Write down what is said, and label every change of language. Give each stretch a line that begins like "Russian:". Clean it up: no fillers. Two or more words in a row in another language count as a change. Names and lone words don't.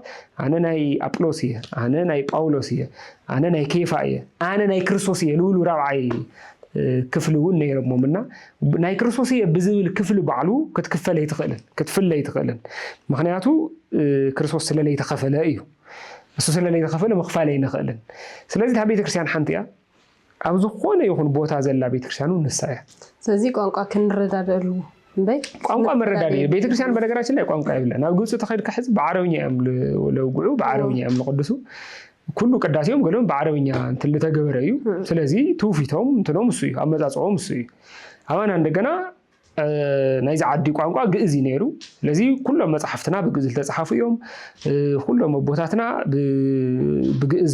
Tigrinya: ኣነ ናይ ኣጵሎስ እየ ኣነ ናይ ጳውሎስ እየ ኣነ ናይ ኬፋ እየ ኣነ ናይ ክርስቶስ እየ ልብሉ ራብዓይ ክፍል እውን ነይሮሞምና ናይ ክርስቶስ እየ ብዝብል ክፍል ባዕሉ ክትፍለ ይትኽእልን ምክንያቱ ክርስቶስ ስለለይ ተኸፈለ እዩ እሱ ስለለይ ተኸፈለ ምኽፋል ይንኽእልን ስለዚህ ታ ቤተክርስቲያን ሓንቲ እያ ኣብ ዝኾነ ይኹን ቦታ ዘላ ቤተክርስቲያኑ ንሳ እያ ስለዚ ቋንቋ ክንረዳደሉ ቋንቋ መረዳድ ቤተክርስቲያን
Amharic: በነገራችን ላይ
Tigrinya: ቋንቋ ይብለን ኣብ ግብጽ ተኸይድ ከሕዝ በዓረብኛ እዮም ለውጉዑ በዓረብኛ እዮም ለቅድሱ ኩሉ ቅዳሴዮም ገሎም በዓረብኛ እንትን ልተገበረ እዩ ስለዚህ ትውፊቶም እንትኖም እሱ እዩ ኣመጻጽኦም እሱ እዩ ኣባና እንደገና ናይዚ ዓዲ ቋንቋ ግዕዝ ነይሩ ስለዚህ ኩሎም መጽሓፍትና ብግዕዝ ዝተጻሓፉ እዮም ኩሎም ቦታትና ብግዕዝ